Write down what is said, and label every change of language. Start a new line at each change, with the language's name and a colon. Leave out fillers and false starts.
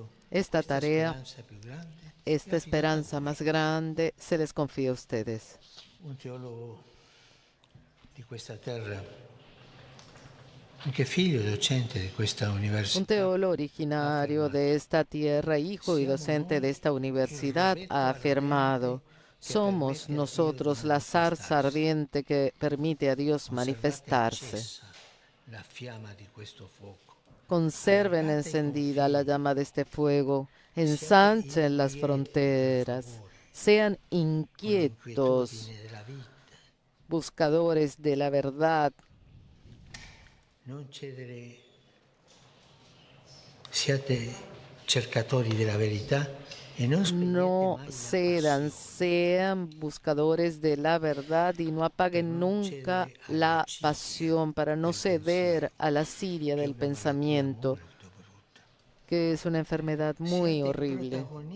Spanish: Esta tarea, esta esperanza más grande, se les confía a ustedes.
Italian: Un teólogo di questa terra, anche figlio docente di questa università.
Spanish: Un teólogo originario de esta tierra, hijo y docente de esta universidad, ha afirmado: somos nosotros la zarza ardiente que permite a Dios manifestarse.
Italian: La fiamma di questo fuoco.
Spanish: Conserven encendida la llama de este fuego, ensanchen las fronteras, sean inquietos, buscadores de la verdad.
Italian: Non cedere, siate cercatori della verità e non
Spanish: No cedan, sean buscadores de la verdad y no apaguen nunca la pasión, para no ceder a la siria del pensamiento, que es una enfermedad muy horrible.